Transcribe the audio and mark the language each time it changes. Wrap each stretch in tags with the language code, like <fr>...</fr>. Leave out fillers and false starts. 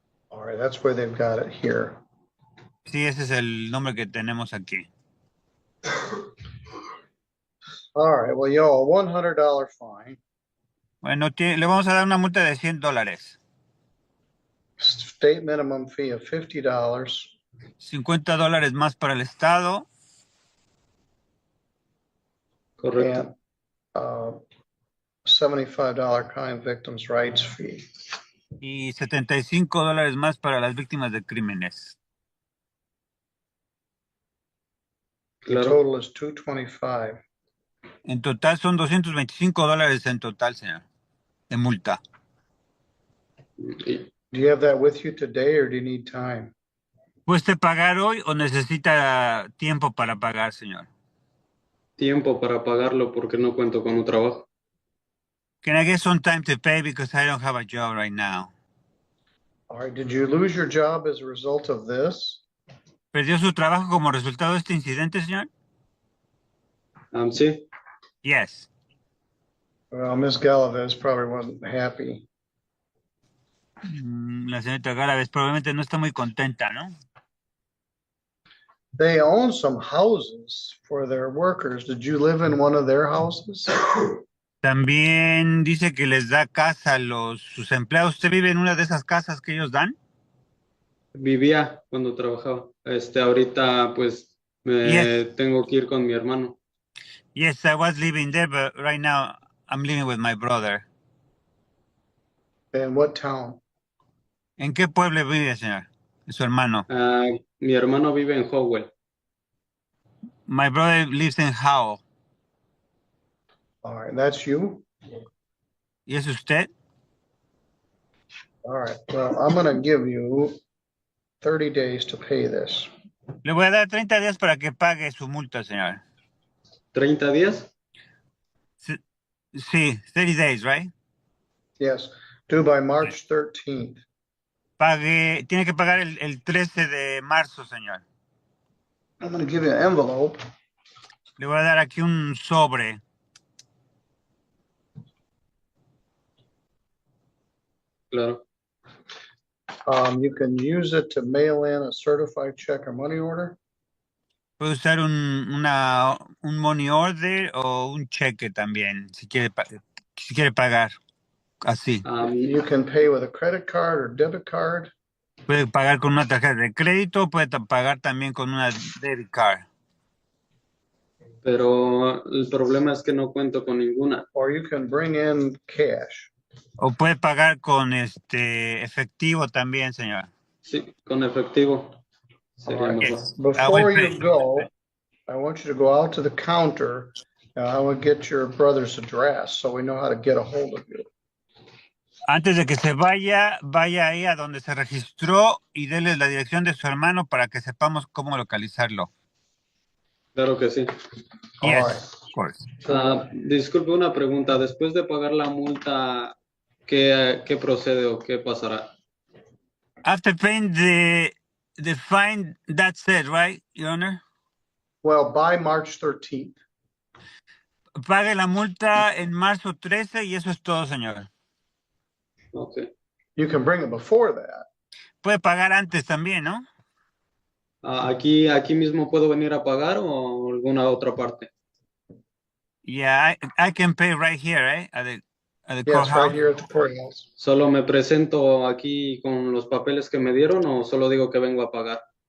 <en>All right, that's where they've got it here.</en> <es>Sí, ese es el nombre que tenemos aquí.</es> <en>All right, well, you owe a $100 fine,</en> <es>Bueno, le vamos a dar una multa de $100.</es> <en>state minimum fee of $50,</en> <es>$50 más para el Estado Correcto.</es> <en>and $75 crime victims' rights fee.</en> <es>y $75 más para las víctimas de crímenes.</es> <en>The</en> <es>Claro.</es> <en>total is $225.</en> <es>En total son $225 en total, señor, de multa. Y</es> <en>Do you have that with you today or do you need time?</en> <es>¿Puede usted pagar hoy o necesita tiempo para pagar, señor? tiempo para pagarlo porque no cuento con un trabajo.</es> <en>Can I get some time to pay because I don't have a job right now? All right, did you lose your job as a result of this?</en> <es>¿Perdió su trabajo como resultado de este incidente, señor? Sí,</es> <en>Yes. Well, Ms. Galaviz probably wasn't happy.</en> <es>La señorita Galaves probablemente no está muy contenta, ¿no?</es> <en>They own some houses for their workers. Did you live in one of their houses?</en> <es>También dice que les da casa a sus empleados. ¿Usted vive en una de esas casas que ellos dan? vivía cuando trabajaba. Ahorita pues</es> <en>Yes.</en> <es>tengo que ir con mi hermano.</es> <en>Yes, I was living there, but right now I'm living with my brother. And what town?</en> <es>¿En qué pueblo vive, señor? Su hermano. Mi hermano vive en Howell.</es> <en>My brother lives in Howell. All right, that's you?</en> <es>¿Y es usted?</es> <en>All right, well, I'm gonna give you 30 days to pay this.</en> <es>Le voy a dar 30 días para que pague su multa, señor. ¿30 días?</es> <en>Sí, 30 days, right? Yes, due by March 13th.</en> <es>Tiene que pagar el 13 de marzo, señor.</es> <en>I'm gonna give you an envelope.</en> <es>Le voy a dar aquí un sobre. Claro.</es> <en>You can use it to mail in a certified check or money order.</en> <es>Puede usar un money order o un cheque también, si quiere pagar así.</es> <en>You can pay with a credit card or debit card.</en> <es>Puede pagar con una tarjeta de crédito, puede pagar también con una</es> <en>debit card.</en> <es>Pero el problema es que no cuento con ninguna.</es> <en>Or you can bring in cash.</en> <es>O puede pagar con efectivo también, señor. Sí, con efectivo. Sería</es> <en>All right.</en> <es>mejor.</es> <en>Before you go, I want you to go out to the counter. I will get your brother's address so we know how to get a hold of you.</en> <es>Antes de que se vaya ahí a donde se registró y déle la dirección de su hermano para que sepamos cómo localizarlo. Claro que sí.</es> <en>Yes, right. of course.</en> <es>Disculpe una pregunta. Después de pagar la multa, ¿qué procede o qué pasará?</es> <en>After paying the fine, that's it, right, Your Honor? Well, by March 13th.</en> <es>Pague la multa en marzo 13 y eso es todo, señor.</es> <en>Okay. You can bring it before that.</en> <es>Puede pagar antes también, ¿no? Aquí mismo puedo venir a pagar o alguna otra parte.</es> <en>Yeah, I can pay right here, right? At the Yes, courthouse. right here at the courthouse.</en> <es>¿Solo me presento aquí con los papeles que me dieron o solo digo que vengo a pagar?</es>